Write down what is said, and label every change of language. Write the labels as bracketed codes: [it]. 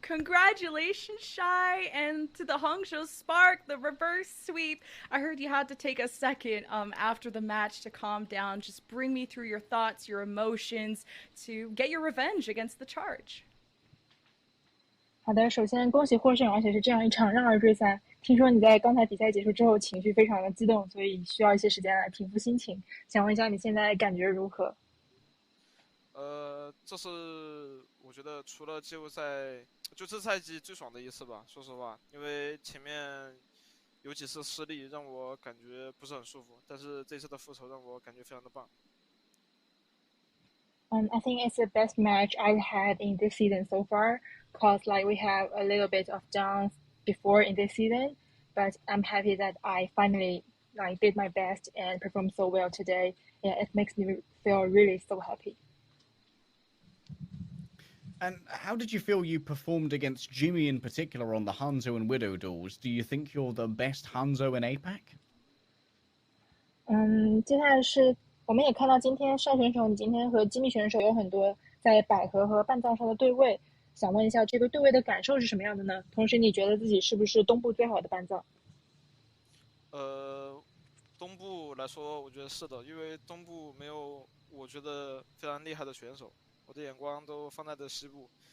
[en] Congratulations, Shy, and to the Hangzhou Spark, the reverse sweep. I heard you had to take a second after the match to calm down. Just bring me through your thoughts, your emotions, to get your revenge against the Charge. [zh] 好的，首先恭喜获胜，而且是这样一场让二追三。听说你在刚才比赛结束之后情绪非常的激动，所以需要一些时间来平复心情。想问一下你现在感觉如何？这是我觉得除了季后赛，就这赛季最爽的一次吧。说实话，因为前面有几次失利让我感觉不是很舒服，但是这次的复仇让我感觉非常的棒。 [en] I think it's the best match I've had in this season so far. Cause like we have a little bit of downs before in this season, but I'm happy that I finally like did my best and performed so well today. Yeah, it makes me feel really so happy. And how did you feel you performed against Jimmy in particular on the Hanzo and Widow duels? Do you think you're the best Hanzo in APAC? [zh] 接下来是我们也看到今天单选手，你今天和机密选手有很多在百合和半藏上的对位，想问一下这个对位的感受是什么样的呢？同时你觉得自己是不是东部最好的半藏？东部来说，我觉得是的，因为东部没有我觉得非常厉害的选手，我的眼光都放在了西部。